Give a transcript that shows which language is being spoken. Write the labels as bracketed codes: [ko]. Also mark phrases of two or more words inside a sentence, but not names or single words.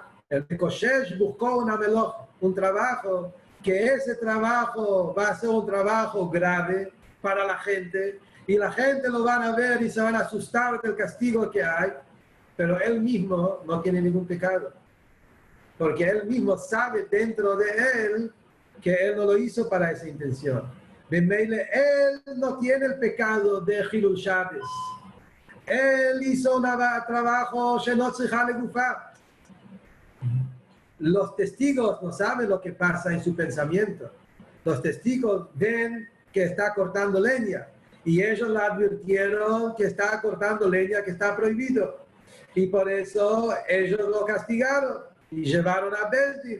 [es] El Mekoshesh buscó una melajá, un trabajo, que ese trabajo va a ser un trabajo grave para la gente, y la gente lo van a ver y se van a asustar del castigo que hay, pero él mismo no tiene ningún pecado, porque él mismo sabe dentro de él que él no lo hizo para esa intención. Él no tiene el pecado de [he] חילול שבת. [es] Él hizo un trabajo [he] שאינה צריכה לגופה. [es] Los testigos no saben lo que pasa en su pensamiento. Los testigos ven que está cortando leña y ellos le advirtieron que está cortando leña, que está prohibido. Y por eso ellos lo castigaron y llevaron a [he] בית דין.